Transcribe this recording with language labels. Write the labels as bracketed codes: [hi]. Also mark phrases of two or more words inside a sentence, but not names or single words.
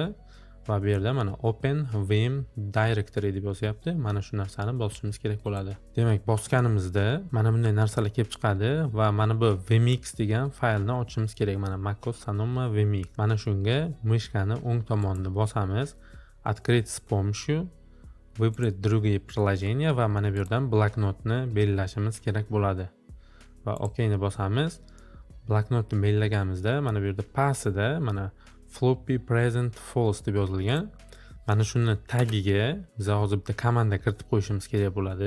[uz] Va bu yerda mana Open Vim Directory deb yozyapti. Mana shu narsani bosishimiz kerak bo'ladi. Demak, bosganimizda mana bunday narsalar kelib chiqadi va mana bu Vmix degan faylni ochishimiz kerak. Mana macOS Sonoma Vmix. Mana shunga mishkani o'ng tomonini bosamiz. [ru] Открыть с помощью, выбрать другие приложения [uz] va mana bu yerdan bloknotni belgilashimiz kerak bo'ladi. Va OK ni bosamiz. Bloknotni belgilaganimizda mana bu yerda passida mana [en] floppy present false [uz] deb yozilgan. Mana shuni tagiga biz hozir bitta komanda kiritib qo'yishimiz kerak bo'ladi.